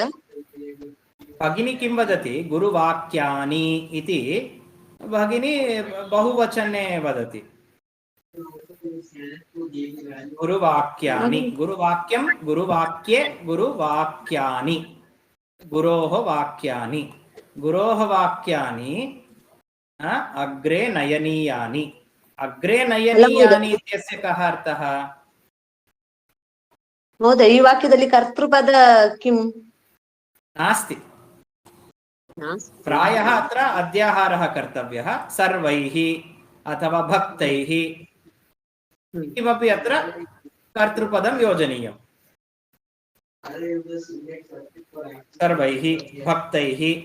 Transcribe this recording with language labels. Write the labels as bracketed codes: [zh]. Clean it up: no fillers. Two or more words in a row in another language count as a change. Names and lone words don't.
[sa] भगिनी किं वदति गुरुवाक्यानि इति भगिनी बहुवचने वदति गुरुवाक्यानि गुरुवाक्यं गुरुवाक्ये गुरुवाक्यानि गुरोः वाक्यानि अग्रे नयनीयानि इत्यस्य कः अर्थः [kn] महोदय ಈ ವಾಕ್ಯದಲ್ಲಿ ಕರ್ತೃಪದ किं [sa] नास्ति प्रायः अत्र अध्याहारः कर्तव्यः सर्वैः अथवा भक्तैः किमपि अत्र कर्तृपदं योजनीयम् सर्वैः भक्तैः